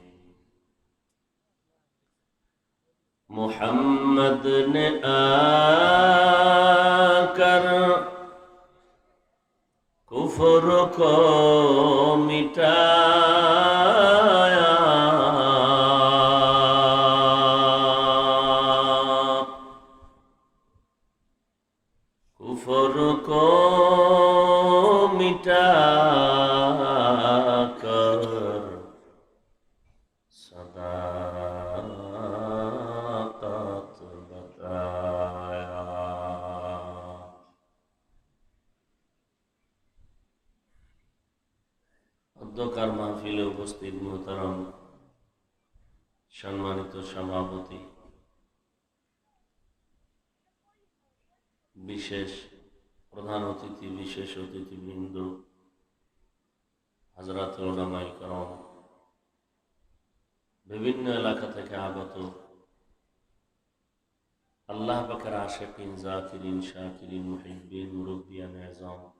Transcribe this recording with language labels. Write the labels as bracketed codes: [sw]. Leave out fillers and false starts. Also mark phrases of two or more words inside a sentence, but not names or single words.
[ur] محمد نے آ کر کفر کو مٹایا کفر کو مٹا کر صداقت بتایا [bn] অধ্যকার মাহফিলে উপস্থিত মোহতারাম সম্মানিত সভাপতি বিশেষ প্রধান অতিথি বিশেষ অতিথিবৃন্দ হযরত উলামায়ে কেরাম বিভিন্ন এলাকা থেকে আগত আল্লাহ পাকের আশিকিন জাকিরিন শাকিরিন মুহিব্বিন মুরব্বিয়ান আযম